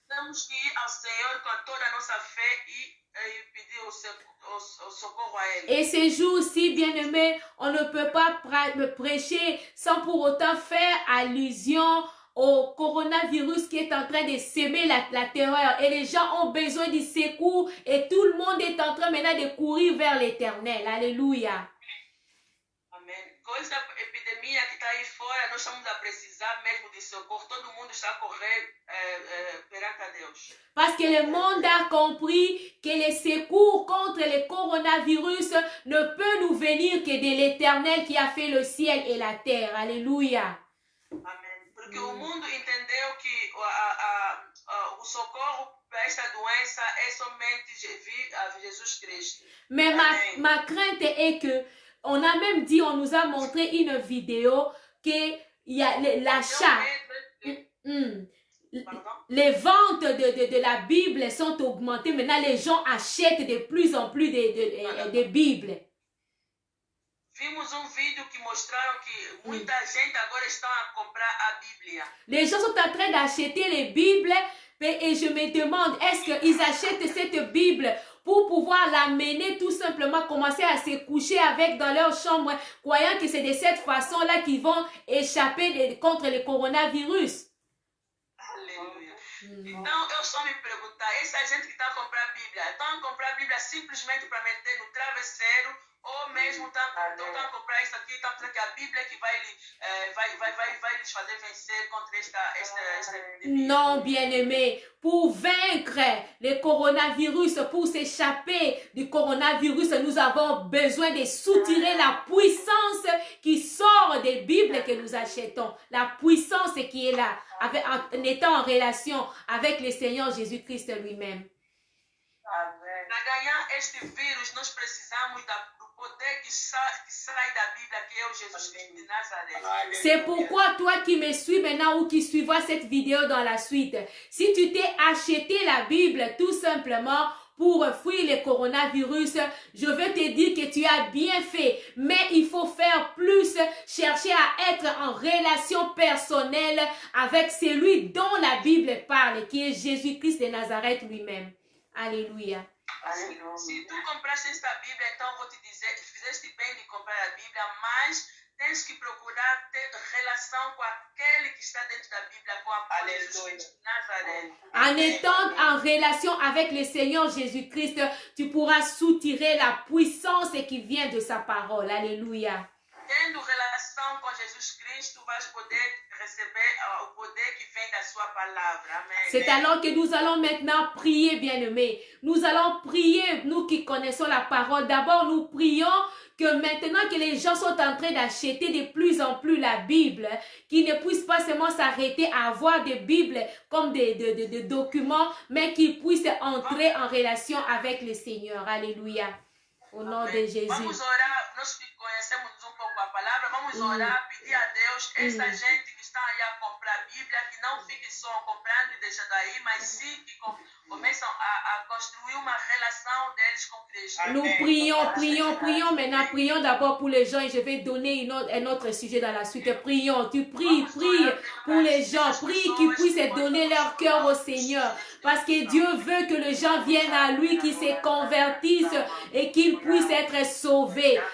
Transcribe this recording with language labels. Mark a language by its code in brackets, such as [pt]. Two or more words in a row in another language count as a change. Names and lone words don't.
[fr] Et ces jours-ci, bien-aimés, on ne peut pas prêcher sans pour autant faire allusion au coronavirus qui est en train de s'aimer la terreur. Et les gens ont besoin du secours et tout le monde est en train maintenant de courir vers l'Éternel. Alléluia. Amen. [pt] Com essa epidemia que está aí fora, nós estamos a precisar mesmo de socorro. Todo mundo está a correr perante a Deus. [fr] Parce que le monde a compris que le secours contre le coronavirus ne peut nous venir que de l'Éternel qui a fait le ciel et la terre. Alléluia. Amen. [pt] Porque o mundo entendeu que o socorro para esta doença é somente Jesus Cristo. [fr] Mais ma crainte est que, on a même dit, on nous a montré une vidéo que il y a l'achat. Les ventes de la Bible sont augmentées. Maintenant, les gens achètent de plus en plus de Bibles. [pt] Vimos vídeo que mostraram que muita gente agora está a comprar a Bíblia. [fr] Les gens sont en train d'acheter les Bibles et je me demande, est-ce qu'ils achètent cette Bible pour pouvoir l'amener tout simplement, commencer à se coucher avec dans leur chambre, croyant que c'est de cette façon-là qu'ils vont échapper contre le coronavirus. [pt] Aleluia. Então, eu só me perguntar, essa gente que está a comprar a Bíblia, estão a comprar a Bíblia simplesmente para meter no travesseiro ou mesmo estão a comprar isso aqui, estão a dizer que a Bíblia que vai lhes fazer vencer contra esta epidemia? [fr] Non, bien-aimé, pour vaincre le coronavirus, pour s'échapper du coronavirus, nous avons besoin de soutirer la puissance qui sort des Bibles que nous achetons. La puissance qui est là, en étant en relation avec le Seigneur Jésus-Christ lui-même. [pt] Para ganhar este vírus, nós precisamos do poder que sai da Bíblia, que é o Jesus Cristo de Nazareth. [fr] C'est pourquoi toi qui me suis maintenant ou qui suivras cette vidéo dans la suite, si tu t'es acheté la Bible tout simplement pour fuir le coronavirus, je veux te dire que tu as bien fait, mais il faut faire plus, chercher à être en relation personnelle avec celui dont la Bible parle, qui est Jésus-Christ de Nazareth lui-même. Alléluia. [pt] Se tu compraste esta Bíblia, então vou te dizer, fizeste bem de comprar a Bíblia, mas tens que procurar ter relação com aquele que está dentro da Bíblia, com a Jesus de Nazareth. [fr] En étant en relation avec le Seigneur Jésus-Christ, tu pourras soutirer la puissance qui vient de sa parole. Alléluia. [pt] Tendo relação com Jesus Cristo, vais poder receber o poder que vem da sua palavra. Amen. [fr] C'est alors que nous allons maintenant prier, bien-aimés. Nous allons prier, nous qui connaissons la parole. D'abord, nous prions que maintenant que les gens sont en train d'acheter de plus en plus la Bible, qu'ils ne puissent pas seulement s'arrêter à avoir des Bibles comme des documents, mais qu'ils puissent entrer en relation avec le Seigneur. Alléluia. Au nom de Jésus. [pt] Vamos orar, nós que conhecemos pouco a palavra, vamos orar, pedir a Deus, essa gente que está aí a comprar a Bíblia, que não fique só comprando e deixando aí, mas sim que começam a construir uma relação deles com Cristo. [fr] Nous prions maintenant, prions d'abord pour les gens et je vais donner un autre sujet dans la suite. Prions, tu prie pour les gens, prie qu'ils puissent donner leur cœur au Seigneur, parce que Dieu veut que les gens viennent à lui, qu'ils se convertissent et qu'ils puissent être sauvés.